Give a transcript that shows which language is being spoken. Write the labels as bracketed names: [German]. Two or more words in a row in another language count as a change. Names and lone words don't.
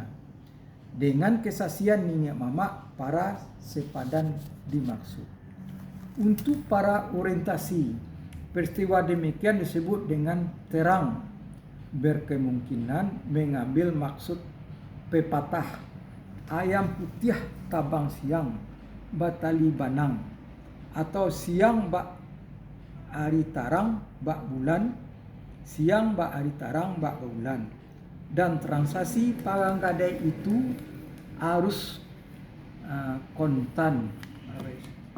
[Indonesian] Dengan kesaksian nenek mama para sepadan dimaksud. Untuk para orientasi, peristiwa demikian disebut dengan terang, berkemungkinan mengambil maksud pepatah [Minangkabau] ayam putih tabang siang batali banang, atau siang bak ari tarang bak bulan, [Indonesian] siang bak ari tarang bak bulan. Dan transaksi pagang gadai itu harus kontan.